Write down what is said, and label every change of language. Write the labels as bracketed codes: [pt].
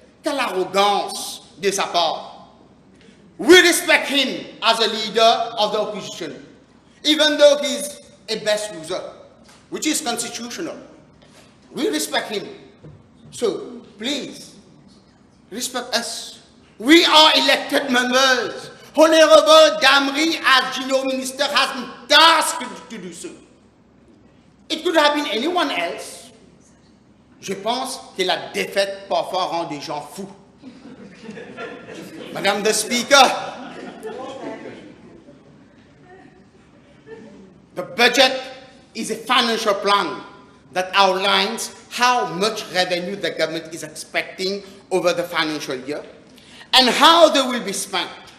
[fr] Quelle arrogance de sa part. [en] We respect him as a leader of the opposition, even though he's a best loser, which is constitutional. We respect him. So, please, respect us. We are elected members. Honorable Damri, as Gino Minister, has been tasked to do so. It could have been anyone else. [fr] Je pense que la défaite parfois rend des gens fous. [en] Madame the Speaker, the budget is a financial plan that outlines how much revenue the government is expecting over the financial year and how they will be spent.